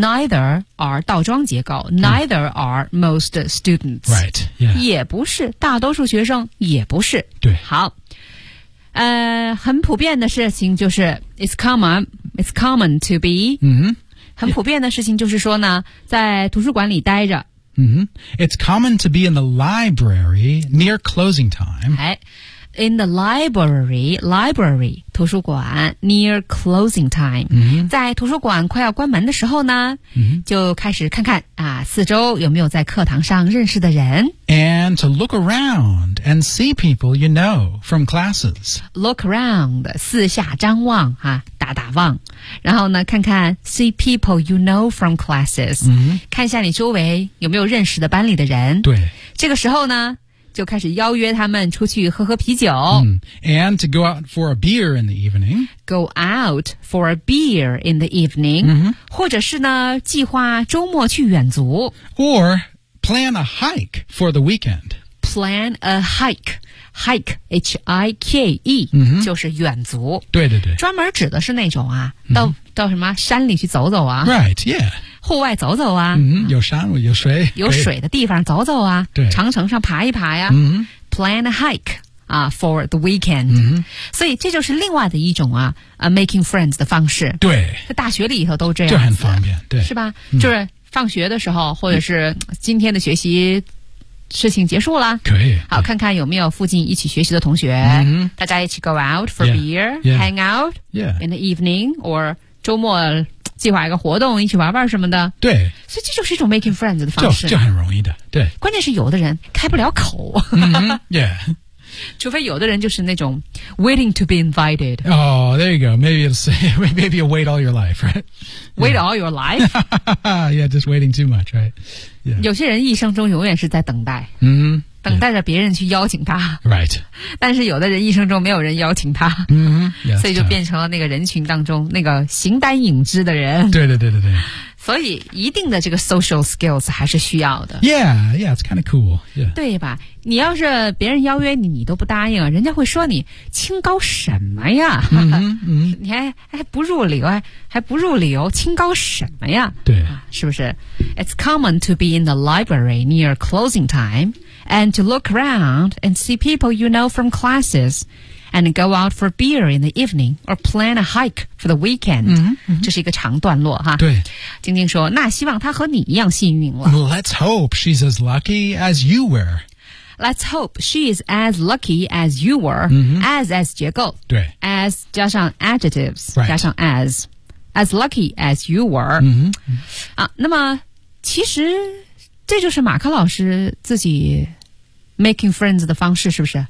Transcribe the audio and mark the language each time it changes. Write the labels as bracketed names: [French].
[English] Neither are [Chinese] 倒装结构 [English] Neither are most students Right、yeah. [Chinese] 也不是大多数学生也不是对好很普遍的事情就是 [English] It's common to be、 mm-hmm. [Chinese] 很普遍的事情就是说呢在图书馆里待着、 mm-hmm. [English] It's common to be in the library near closing time、哎In the library, 图书馆 near closing time、 mm-hmm. [Chinese] 在图书馆快要关门的时候呢、 mm-hmm. 就开始看看啊，四周有没有在课堂上认识的人 [English] And to look around and see people you know from classes Look around, [Chinese] 四下张望、啊、打打望然后呢看看 [English] see people you know from classes、 mm-hmm. [Chinese] 看一下你周围有没有认识的班里的人对这个时候呢就开始邀约他们出去喝喝啤酒、 mm. [English] And to go out for a beer in the evening Go out for a beer in the evening、 mm-hmm. [Chinese] 或者是呢计划周末去远足 [English] Or plan a hike for the weekend Plan a hike Hike, H-I-K-E、 mm-hmm. [Chinese] 就是远足对对对专门指的是那种啊、mm-hmm. 到什么山里去走走啊 [English] Right, yeah [Chinese] 户外走走啊、 mm-hmm. 有山有水有水的地方走走啊对长城上爬一爬呀、 mm-hmm. [English] Plan a hike、for the weekend、 mm-hmm. [Chinese] 所以这就是另外的一种啊、 [English] making friends [Chinese] 的方式对在大学里头都这样就很方便对是吧、mm-hmm. 就是放学的时候或者是今天的学习事情结束了可以好看看有没有附近一起学习的同学、 mm-hmm. 大家一起 [English] go out for yeah, beer yeah. Hang out、 yeah. in the evening [Chinese] or 周末计划一个活动一起玩玩什么的对所以这就是一种 [English] making friends [Chinese] 的方式就很容易的对关键是有的人开不了口、 mm-hmm, yeah 除非有的人就是那种 [English] waiting to be invited oh there you go maybe you'll wait all your life right wait、yeah. all your life yeah just waiting too much right、yeah. [Chinese] 有些人一生中永远是在等待嗯、mm-hmm. 等待着别人去邀请他 [English] Right [Chinese] 但是有的人一生中没有人邀请他、 mm-hmm. yeah, 所以就变成了那个人群当中那个形单影只的人对对对对对所以一定的这个 social skills 还是需要的 [English] Yeah yeah it's kind of cool、yeah. [Chinese] 对吧你要是别人邀约你你都不答应人家会说你清高什么呀、 mm-hmm. Mm-hmm. 你 还不入流清高什么呀对、啊、是不是 [English] It's common to be in the library near closing timeAnd to look around and see people you know from classes and go out for beer in the evening or plan a hike for the weekend. Mm-hmm, mm-hmm. [Chinese] 这是一个长段落哈。对。晶晶说那希望她和你一样幸运了。 [English] Let's hope she's as lucky as you were. Let's hope she's as lucky as you were.、 Mm-hmm. [Chinese] As 结构。对。 As 加上 adjectives,、 [English] right. [Chinese] 加上 as. [English] As lucky as you were.、 Mm-hmm. [Chinese] 啊、那么其实这就是马克老师自己 [English] making friends [Chinese] 的方式是不是、